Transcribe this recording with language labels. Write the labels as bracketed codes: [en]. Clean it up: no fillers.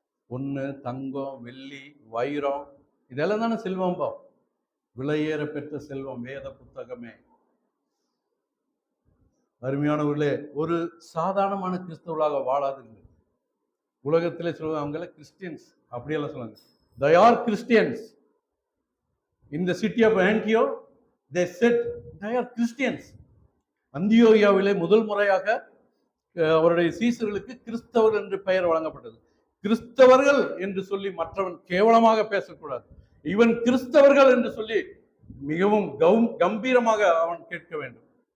[ta] பொண்ணு, தங்கம், வெள்ளி, வைரம், இதெல்லாம் தானே செல்வம். விலையேற பெற்ற செல்வம் வேத புத்தகமே. அருமையானவர்களே, ஒரு சாதாரணமான கிறிஸ்தவர்களாக வாழாதுங்க. உலகத்திலே சொல்லுவாங்க அவங்கள கிறிஸ்டியன்ஸ், அப்படியெல்லாம் சொல்லுவாங்க. [en] they are Christians in the city of Antioch. they said they are Christians. [ta] அந்தியோகியாவிலே முதல் முறையாக அவருடைய சீசர்களுக்கு கிறிஸ்தவர் என்று பெயர் வழங்கப்பட்டது. கிறிஸ்தவர்கள் என்று சொல்லி மற்றவன் கேவலமாக பேசக்கூடாது. இவன் கிறிஸ்தவர்கள் என்று சொல்லி மிகவும் கம்பீரமாக அவன் கேட்க வேண்டும்.